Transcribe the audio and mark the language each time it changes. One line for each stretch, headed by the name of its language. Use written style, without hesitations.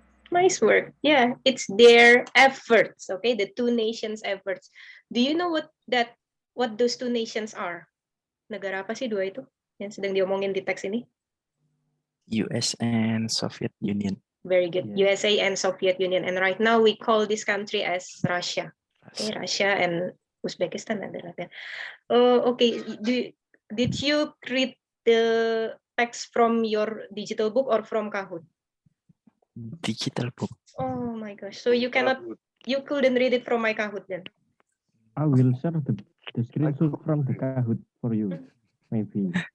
English: Nice work. Yeah, it's their efforts. Okay, the 2 nations' efforts. Do you know what those 2 nations are?
Indonesian: Negara apa sih 2 itu yang sedang diomongin di teks ini?
English: US and Soviet Union. Very good. Yeah. USA and Soviet Union. And right now we call this country as Russia. Okay, Russia and Uzbekistan
Indonesian: adalah kan.
English: Okay, did you read the text from your digital book or from Kahoot? Digital book. Oh my gosh. So you couldn't read it from my Kahoot then? I will share the screenshot from the Kahoot for you, maybe.